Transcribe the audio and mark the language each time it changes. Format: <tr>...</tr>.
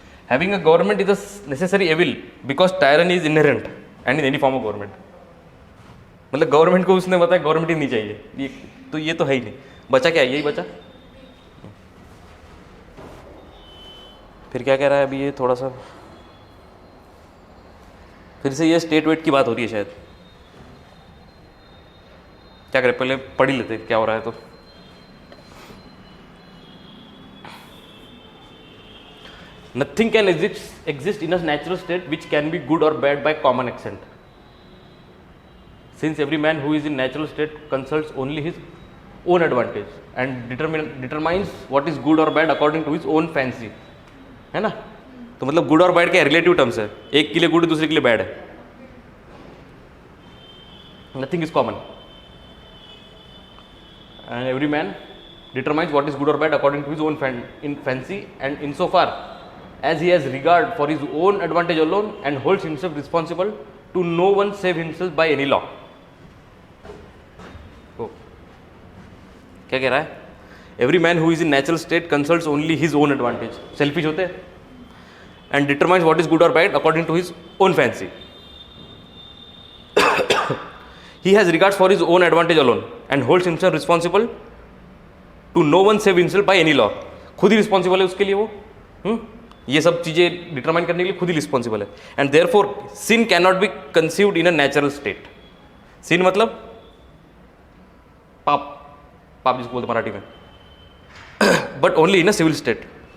<en>Having a government is a necessary evil because tyranny is inherent and in any form of government.</en> <hi>मतलब government को उसने बताया government ही नहीं चाहिए, ये तो है ही नहीं। बचा क्या? यही बचा। फिर क्या कह रहा है अभी? ये थोड़ा सा फिर से ये स्टेट वेट की बात हो रही है शायद। क्या करें, पहले पढ़ ही लेते क्या हो रहा है।</hi> <en>तो nothing can exist in a natural state which can be good or bad by common consent, since every man who is in natural state consults only his own advantage and determines what is good or bad according to his own fancy,</en> <hi>है ना। तो मतलब good और bad के relative terms है, एक के लिए गुड दूसरे के लिए बैड है।</hi> <en>Nothing is common and every man determines what is good or bad according to his own fancy and in so far as he has regard for his own advantage alone and holds himself responsible to no one save himself by any law.</en> <hi>क्या कह रहा है?</hi> <en>Every man who is in natural state consults only his own advantage. Selfish</en> <hi>होते हैं</hi> <en>and determines what is good or bad according to his own fancy. He has regards for his own advantage alone and holds himself responsible to no one save himself by any law.</en> <hi>खुद ही responsible है उसके लिए वो, ये सब चीज़ें determine करने के लिए खुद ही रिस्पॉन्सिबल है.</hi> <en>And therefore sin can not be conceived in a natural state.</en> <hi>सिन मतलब पाप, पाप जिसको बोलते मराठी में,</hi> <en>But only in a civil state.</en>